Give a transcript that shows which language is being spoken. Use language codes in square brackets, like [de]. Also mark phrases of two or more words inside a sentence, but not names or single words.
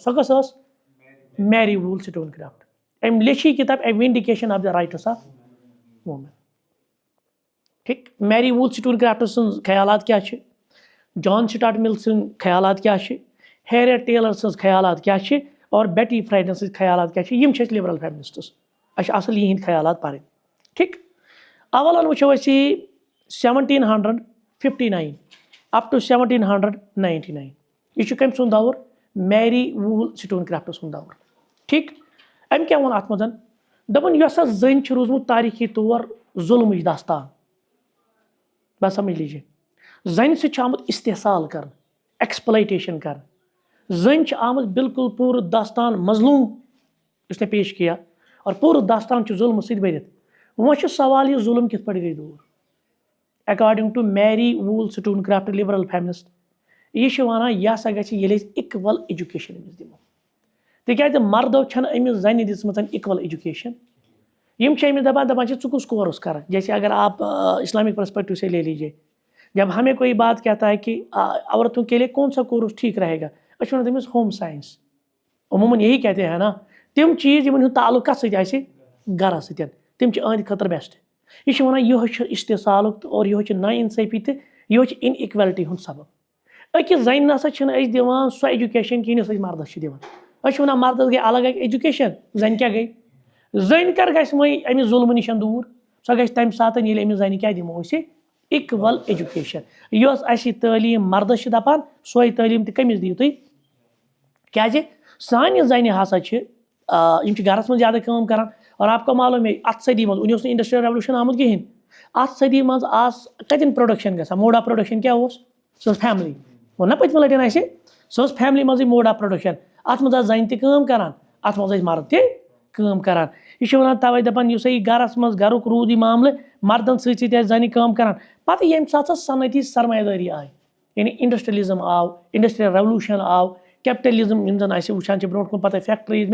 [ks] سۄ کۄس ٲس میری ووٗل سٹون کرافٹ أمۍ لیٚچھ یہِ کِتاب اے وِنڈِکیشن آف دَ رایٹٕس آف وومین ٹھیٖک میری ووٗل سٹون کرافٹ سٕنٛز خیالات کیاہ چھِ جان سٹاٹ مِل سٕنٛدۍ خیالات کیاہ چھِ ہیریٹ ٹیلر سٕنٛز خیالات کیاہ چھِ اور بیٹی فرٛایڈن سٕنٛز خیالات کیاہ چھِ یِم چھِ اَسہِ [en] liberal feminists [ks] اَسہِ چھِ اَصٕل یِہِنٛدۍ خیالات پَرٕنۍ ٹھیٖک اولن وٕچھو أسۍ یہِ 1759 [en] up to [ks] 1799 یہِ چھُ کٔمۍ سُنٛد دور میری ووٗل سٹون کرافٹ سُنٛد دور ٹھیٖک أمۍ کیاہ ووٚن اَتھ منٛز دوٚپُن یۄس ہسا زٔنۍ چھِ روٗزمُت تاریٖخی طور ظُلمٕچ داستان بس [ur] سمجھ لیجیے [ks] زَنہِ سۭتۍ چھُ آمُت استحصال کرنہٕ ایکسپلایٹیشن کرنہٕ زٔنۍ چھِ آمٕژ بالکل پوٗرٕ داستان مظلوٗم یُس [ur] نے پیش کیا [ks] اور پوٗرٕ داستان چھُ ظُلمہٕ سۭتۍ بٔرِتھ وۄنۍ چھُ سوال یہِ ظُلم کِتھ پٲٹھۍ گٔے دوٗر [en] according to [ks] میری ووٗل سٹون کرافٹ [en] liberal feminist [ks] یہِ چھِ وَنان یہِ ہسا گژھِ ییٚلہِ أسۍ [en] equal education [ks] أمِس دِمو تِکیازِ مردو چھنہٕ أمِس زَنہِ دِژمٕژ [en] equal education [ks] یِم چھِ أمِس دَپان چھِ ژٕ کُس کورس کَرَکھ [ur] جیسے اگر آپ [en] Islamic perspective [ur] سے لے لیجیے جب ہمیں کوئی بات کہتا ہے کہ عورتوں کے لیے کون سا کورس ٹھیک رہے گا [ks] أسۍ چھِ وَنان تٔمِس ہوم ساینس عموٗماً [ur] یہی کہتے ہیں نا [ks] تِم چیٖز یِمن ہُنٛد تعلُق کَتھ سۭتۍ آسہِ گرَس سۭتۍ تِم چھِ أہنٛدِ خٲطرٕ بیسٹ یہِ چھِ وَنان یِہوے چھُ استحصالُک تہٕ اور یِہوے چھُ نا اِنصٲفی تہٕ یِہوے چھُ [en] inequality [ks] ہُنٛد سبب أکِس زَنہِ نسا چھِنہٕ أسۍ دِوان سۄ ایجوکیشن کِہیٖنۍ یۄس أسۍ مردس چھِ دِوان أسۍ چھِ وَنان مردس گٔے الگ اکھ ایجوکیشن زَنہِ کیاہ گٔے زٔنۍ کر گژھِ وۄنۍ اَمہِ ظُلمہٕ نِش دوٗر سۄ گژھِ تَمہِ ساتہٕ ییٚلہِ أمِس زَنہِ کیاہ دِمو أسۍ [en] equal education [ks] یۄس اَسہِ تعلیٖم مردس چھِ دَپان سۄے تعلیٖم تہِ کٔمِس دِیِو تُہۍ کیازِ سانہِ زَنہِ ہسا چھِ یِم چھِ گرس منٛز زیادٕ کٲم کران [ur] اور آپ کو معلوم ہے [ks] اَتھ صدی منٛز وُنہِ اوس نہٕ [en] industrial revolution [ks] آمُت کِہینۍ اَتھ صدی منٛز آسہٕ کَتٮ۪ن پروڈکشن گژھان [en] mode of production [ks] کیاہ اوس سۄ ٲس فیملی ووٚن نا پٔتمہِ لٹہِ اَسہِ سۄ ٲس فیملی منٛزٕے [en] mode of production [ks] اَتھ منٛز آسہٕ زَنہِ تہِ کٲم کران اَتھ منٛز ٲسۍ مرد تہِ کٲم کران یہِ چھِ وَنان تَوے دَپان یُس یہِ گرس منٛز گرُک روٗد یہِ معاملہٕ مردن سۭتۍ سۭتۍ ٲسۍ زَنہِ کٲم کران پَتہٕ ییٚمہِ ساتہٕ سۄ صنعتی سرمایہ دٲری آیہِ یعنی انڈسٹریلزم آو [en] industrial revolution [ks] آو کیپٹلزم یِم زَن اَسہِ وٕچھان چھِ برونٛٹھ کُن پَتہٕ فیکٹریٖز